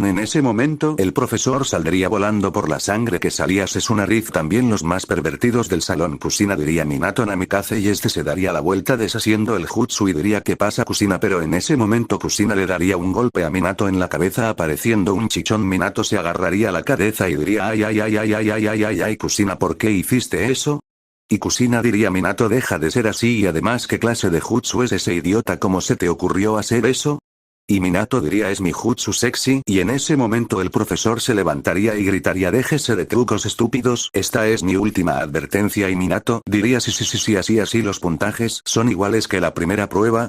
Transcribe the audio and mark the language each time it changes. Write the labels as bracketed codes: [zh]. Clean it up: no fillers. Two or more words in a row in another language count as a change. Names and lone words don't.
[es] En ese momento el profesor saldría volando por la sangre que salía su nariz. También los más pervertidos del salón. Kusina diría Minato Namikaze y este se daría la vuelta deshaciendo el jutsu y diría ¿qué pasa Kusina? Pero en ese momento Kusina le daría un golpe a Minato en la cabeza apareciendo un chichón. Minato se agarraría la cabeza y diría ay ay ay ay ay ay ay ay ay Kusina ¿por qué hiciste eso? Y Kusina diría Minato deja de ser así y además ¿qué clase de jutsu es ese idiota? ¿Cómo se te ocurrió hacer eso? Y Minato diría es mi jutsu sexy y en ese momento el profesor se levantaría y gritaría déjese de trucos estúpidos, esta es mi última advertencia y Minato diría sí así los puntajes son iguales que la primera prueba.